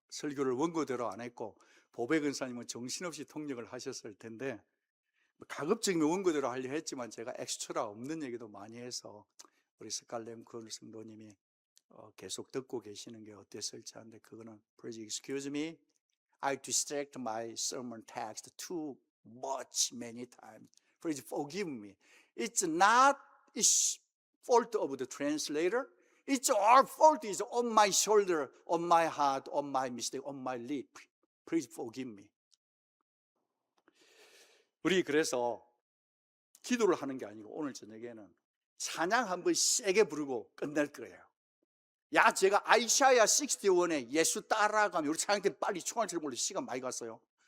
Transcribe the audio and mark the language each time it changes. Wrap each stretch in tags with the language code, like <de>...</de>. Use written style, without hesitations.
<ko>설교를 원고대로 안 했고 보배 근사님은 정신없이 통역을 하셨을 텐데, 가급적이면 원고대로 하려 했지만 제가 엑스트라 없는 얘기도 많이 해서 우리 스캇 램클 성도님이 계속 듣고 계시는 게 어땠을지 하는데, 그거는</ko> <en>Please excuse me, I distract my sermon text too much many times. Please forgive me. It's not it's fault of the translator. It's our fault is on my shoulder, on my heart, on my mistake, on my lip. Please forgive me.</en> <ko>우리 그래서 기도를 하는 게 아니고 오늘 저녁에는 찬양 한번 세게 부르고 끝낼 거예요. 야, 제가 아이샤야 61에 예수 따라가면, 우리 찬양 때 빨리 총알처럼 몰래 시간 많이 갔어요.</ko>